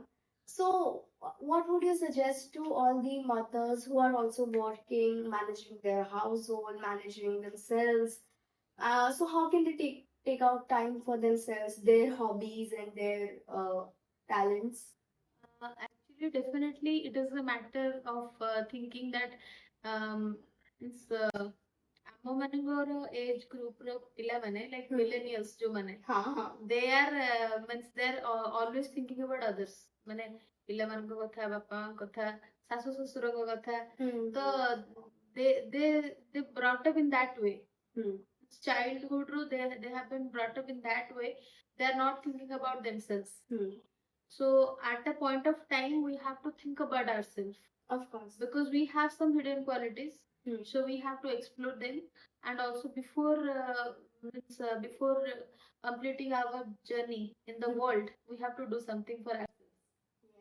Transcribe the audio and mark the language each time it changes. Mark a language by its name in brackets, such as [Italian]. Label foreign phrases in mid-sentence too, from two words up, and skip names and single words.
[English] So, what would you suggest to all the mothers who are also working, managing their household, managing themselves? So, how can they take out time for themselves, their hobbies and their talents? Actually, definitely, it is a matter of thinking that it's [Odia] ଆମ ମାନଙ୍କର [English] age groupର ପିଲାମାନେ like millennials ଯୋଉମାନେ they are means they are always thinking about others [Odia] ମାନେ ପିଲାମାନଙ୍କ କଥା ବାପାଙ୍କ କଥା ଶାଶୁ ଶ୍ୱଶୁରଙ୍କ କଥା ତ [English] they brought up in that way childhood ରୁ they have been brought up in that way they are not thinking about themselves so at a point of time we have to think about ourselves of course because we have some hidden qualities so we have to explore them and also before completing our journey in the world we have to do something for ourselves.